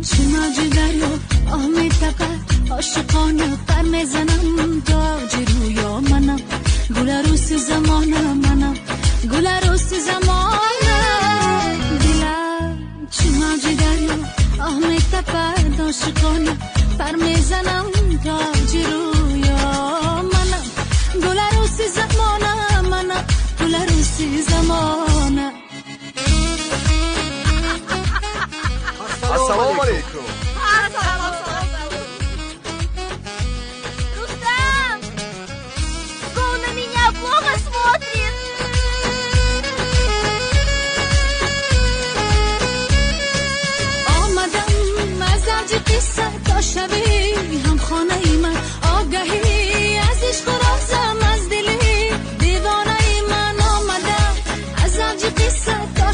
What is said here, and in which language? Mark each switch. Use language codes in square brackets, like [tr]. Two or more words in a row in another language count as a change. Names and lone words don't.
[fa] چه موج دریا آه می تپد عاشقانه پر میزنم تاج رویا منم گل عروس زمانه منم گل عروس زمانه دلم چه موج دریا آه می تپد عاشقانه پر میزنم تاج رویا منم گل عروس زمانه منم گل عروس زمانه [ar] السلام علیکم. [ru] Рустам! Он на меня плохо смотрит! [fa] آمدم از اوج قصه تا شبی هم خانه ای من آگهی از عشق و رازم از دلی دیوانه ای من آمدم از اوج قصه تا